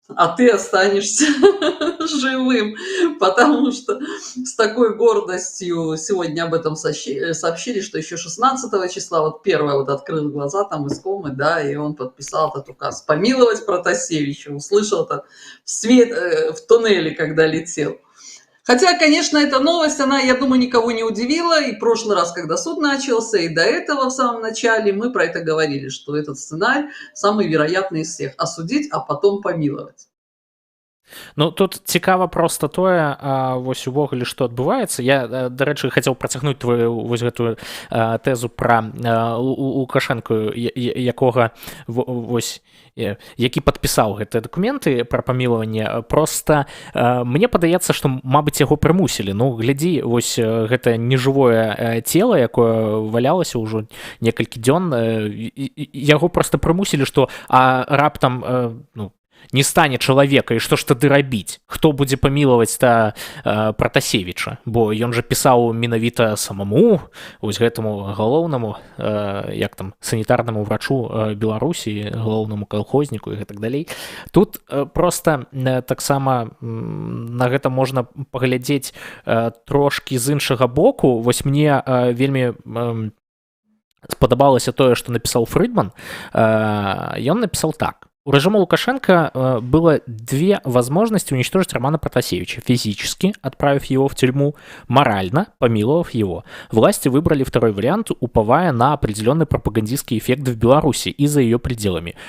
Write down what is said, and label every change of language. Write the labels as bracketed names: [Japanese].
[Russian] А ты останешься живым, потому что с такой гордостью сегодня об этом сообщили, что еще 16 числа, вот первое вот открыл глаза там из комы, да, и он подписал этот указ помиловать Протасевича, услышал это в туннеле, когда летел. Хотя, конечно, эта новость, она, я думаю, никого не удивила. И в прошлый раз, когда суд начался, и до этого в самом начале мы про это говорили, что этот сценарий самый вероятный из всех. Осудить, а потом помиловать. [Belarusian] Ну, тут цікава проста тое, вось увогуле, што адбываецца. Я, дарэчы, хацеў працягнуць твою вось гэтую тэзу пра Лукашэнку, якога вось які падпісаў гэтыя дакументы пра памілаванне. Проста мне падаецца, што, мабыць, яго прымусілі. Ну, глядзі, вось гэта нежывое цела, якое валялася ўжо некалькі дзён, яго проста прымусілі, што раптам, ну, не стане чалавека, і што ж тады рабіць? Хто будзе памілаваць Пратасевіча? Бо ён жа пісаў менавіта самому, вось гэтаму галоўнаму, як там, санітарнаму врачу Беларусі, галоўнаму калхозніку і гэтак далей. Тут проста таксама на гэта можна паглядзець трошкі з іншага боку. Вось мне вельмі спадабалася тое, што напісаў Фрыдман. Ён напісаў так. [Russian] У режима Лукашенко было две возможности уничтожить Романа Протасевича. Физически, отправив его в тюрьму, морально, помиловав его. Власти выбрали второй вариант, уповая на определенный пропагандистский эффект в Беларуси и за ее пределами.